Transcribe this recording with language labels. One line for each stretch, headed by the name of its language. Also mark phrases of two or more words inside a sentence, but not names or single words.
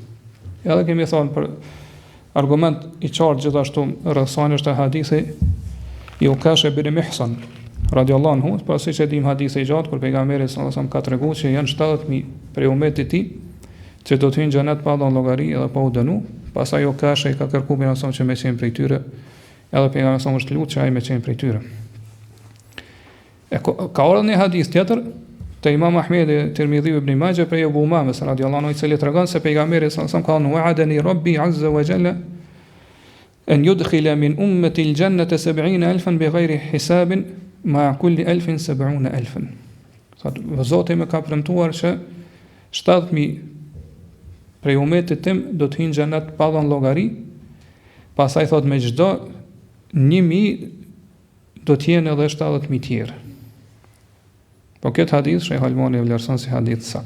Albanian: Edhe kemi thënë për argument i qartë gjithashtu rreth sanës të hadithi i Ukash ibn Mihsan
Arabic: رضي الله عنه,
Albanian: por siç e dim hadithi i gjatë kur pejgamberi
Arabic: صلى الله عليه وسلم
Albanian: ka treguar që janë 70.000 prej ummetit të tij që do të hyjnë në xhenet pa dhënë llogari edhe pa u dënu. Pastaj Ukash i ka kërkuar pejgamberin që me qenë prej tyre, edhe pejgamberi sallallahu është lutur që ai me qenë prej tyre. Ka ardhur një hadith tjetër te Imam Ahmedi, Tirmidhiu ibn Majah prej Abu Umames
Arabic: رضي الله عنه,
Albanian: i cili tregon se pejgamberi
Arabic: صلى الله عليه وسلم
Albanian: ka
Arabic: وعدني ربي عز وجل أن يدخل من أمتي الجنة 70,000 بغير حساب مع كل 1000 70,000.
Albanian: Thot Zoti më ka premtuar që 70.000 prej ummetit tim do të hyjnë në xhenet pa dhënë llogari. Pastaj thot me çdo 1.000 do të jenë edhe 70.000 tjerë. Po këtë hadith Sheh Albani e vlerëson si hadith sakt.